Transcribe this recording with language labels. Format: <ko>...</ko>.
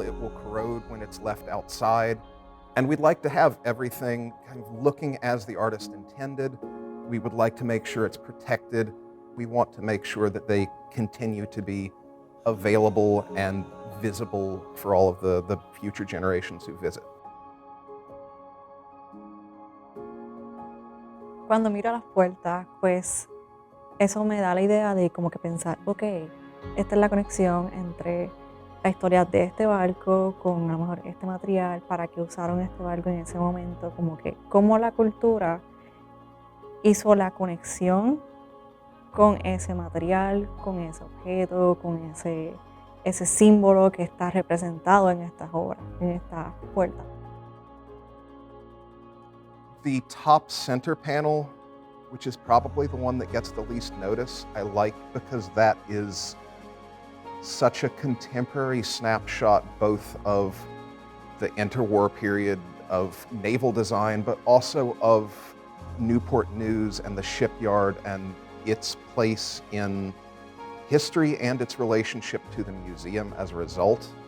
<en>It will corrode when it's left outside. And we'd like to have everything kind of looking as the artist intended. We would like to make sure it's protected. We want to make sure that they continue to be available and visible for all of the future generations who visit.</en> <es>Cuando miro las puertas, pues eso me da la idea de como que pensar, ok, esta es la conexión entre la historia de este barco con a lo mejor este material, para qué usaron este barco en ese momento, como que cómo la cultura hizo la conexión con ese material, con ese objeto, con ese símbolo que está representado en estas obras, en estas puertas.</es> <en>The top center panel, which is probably the one that gets the least notice, I like because that is such a contemporary snapshot both of the interwar period of naval design, but also of Newport News and the shipyard and its place in history and its relationship to the museum as a result.</en>